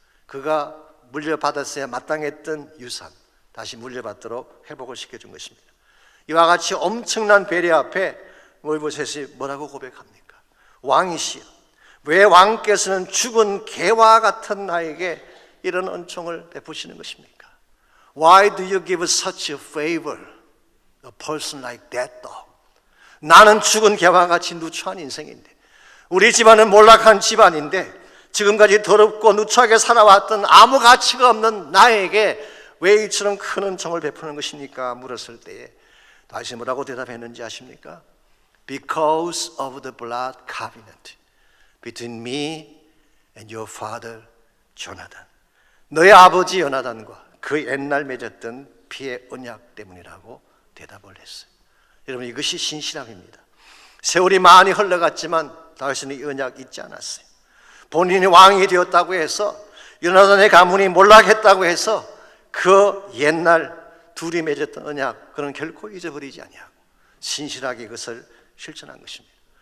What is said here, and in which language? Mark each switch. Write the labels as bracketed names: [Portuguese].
[Korean] 그가 물려받았어야 마땅했던 유산 다시 물려받도록 회복을 시켜준 것입니다. 이와 같이 엄청난 배려 앞에 모이보셋이 뭐라고 고백합니까? 왕이시여, 왜 왕께서는 죽은 개와 같은 나에게 이런 은총을 베푸시는 것입니까? [English] Why do you give such a favor a person like that dog? [Korean] 나는 죽은 개와 같이 누추한 인생인데, 우리 집안은 몰락한 집안인데 지금까지 더럽고 누추하게 살아왔던 아무 가치가 없는 나에게 왜 이처럼 큰 은총을 베푸는 것입니까? 물었을 때에 다시 뭐라고 대답했는지 아십니까? [English] Because of the blood covenant between me and your father Jonathan. [Korean] 너의 아버지 요나단과 그 옛날 맺었던 피의 언약 때문이라고 대답을 했어요. 여러분, 이것이 신실함입니다. 세월이 많이 흘러갔지만 다윗은 이 언약 잊지 않았어요. 본인이 왕이 되었다고 해서, 요나단의 가문이 몰락했다고 해서 그 옛날 둘이 맺었던 언약, 그는 결코 잊어버리지 아니하고 신실하게 그것을 실천한 것입니다.